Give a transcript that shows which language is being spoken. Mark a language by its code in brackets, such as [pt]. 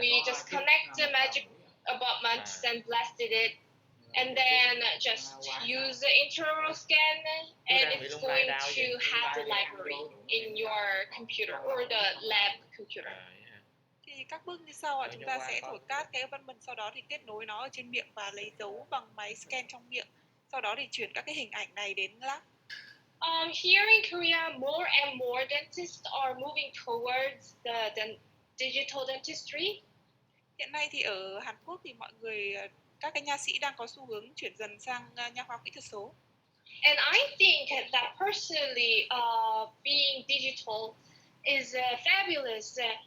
[en] We just connect the magic abutment, sandblasted it, and then just use the intraoral scan, and it's going to have the library in your computer or the lab computer. [vi] Thì các bước như sau ạ, chúng ta sẽ thổi cát cái abutment, sau đó thì kết nối nó ở trên miệng và lấy dấu bằng máy scan trong miệng. Sau đó thì chuyển các cái hình ảnh này đến lab. [en] Here in Korea, more and more dentists are moving towards the digital dentistry. [vi] Hiện nay thì ở Hàn Quốc thì các cái nha sĩ đang có xu hướng chuyển dần sang nha khoa kỹ thuật số. [en] And I think that personally, being digital is fabulous.